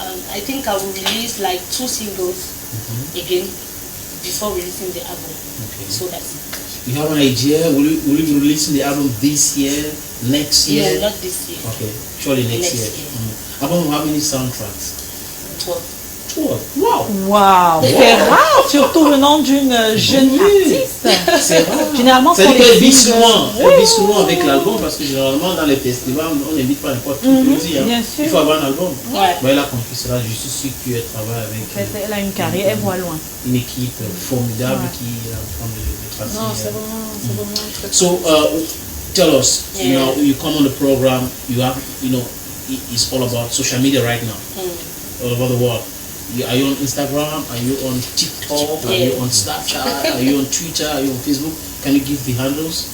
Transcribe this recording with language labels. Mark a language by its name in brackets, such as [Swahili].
[English] I think I will release like 2 singles again before releasing the album. Okay. So that's it. You have an idea? Will you be releasing the album this year, next year? No, not this year. Okay, surely next year. Album, how many soundtracks? 12. 12. Wow. [French] Waouh, c'est rare, surtout venant d'une jeune artiste. C'est rare. Généralement, c'est qu'elle vit souvent avec l'album parce que généralement dans les festivals, on n'invite pas n'importe qui aussi. Hein. Il faut avoir un album. Mais elle a compris cela, je suis sûr qu'elle travaille avec. En fait, elle a une carrière, elle voit loin. Une équipe formidable qui est en train de tracer. Non, c'est vraiment très [English] So, tell us, you know, you come on the program, you have, you know, it's all about social media right now, all over the world. Are you on Instagram? Are you on TikTok? Are you on Snapchat? Are you on Twitter? Are you on Facebook? Can you give the handles?